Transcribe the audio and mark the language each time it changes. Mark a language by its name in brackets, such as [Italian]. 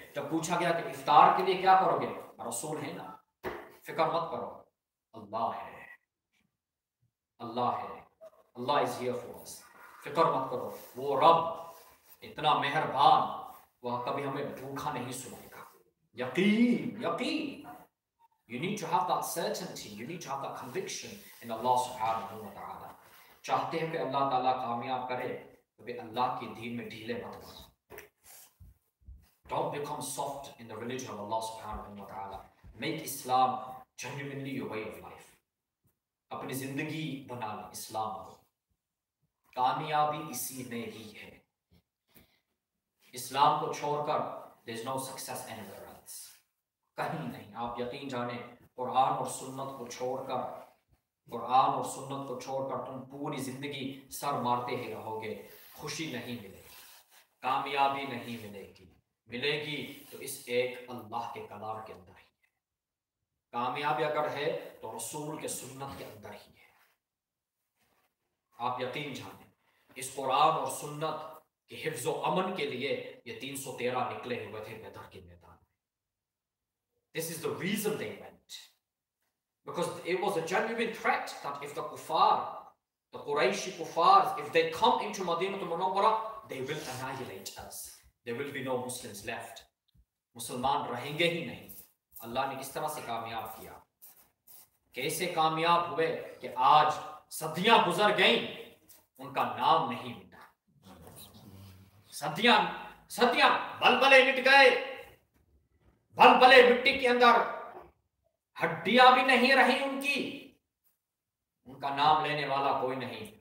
[Hindi] जब पूछा गया कि इफ्तार के लिए क्या करोगे, रसूल है ना, फिक्र मत करो, अल्लाह है, अल्लाह है, [English] Allah is here for us, [Hindi] फिक्र मत करो, वो रब इतना मेहरबान, वह कभी हमें भूखा नहीं सुनाएगा। यकीन, यकीन। [English] You need to have that certainty, you need to have that conviction in Allah subhanahu wa ta'ala. [Hindi] चाहते हैं कि अल्लाह ताला कामयाब करे, तो भी अल्लाह के दीन में ढीले मत बनो। [English] Don't become soft in the religion of Allah subhanahu wa ta'ala. Make Islam genuinely your way of life. [Hindi] अपनी जिंदगी बना लें इस्लाम को। कामयाबी इसी में ही है। इस्लाम को छोड़कर [English] there is no success anywhere else. [Hindi] कहीं नहीं। आप यकीन जाने, कुरान और सुन्नत को छोड़कर, कुरान और सुन्नत को छोड़कर तुम पूरी जिंदगी सर मारते ही रहोगे, खुशी नहीं मिलेगी, कामयाबी नहीं मिलेगी। मिलेगी तो इस एक अल्लाह के कलाम के अंदर ही है। कामयाबी अगर है तो रसूल के सुन्नत के अंदर ही है। आप यकीन जाने इस कुरान और सुन्नत के हिफ्ज़ व अमन के लिए ये 313 निकले हुए थे बदर के मैदान में. [English] This is the reason they went. Because it was a genuine threat that if the kuffar, the Qurayshi kuffars, if they come into Madinah al-Munawwara, they will annihilate us. There will be no Muslims left. [Hindi] मुसलमान रहेंगे ही नहीं. अल्लाह ने किस तरह से कामयाब किया, कैसे कामयाब हुए कि आज सदियां गुजर गईं, उनका नाम नहीं मिटा. सदियां सदियां बलबले मिट गए, बलबले मिट्टी के अंदर, हड्डियां भी नहीं रही उनकी, उनका नाम लेने वाला कोई नहीं.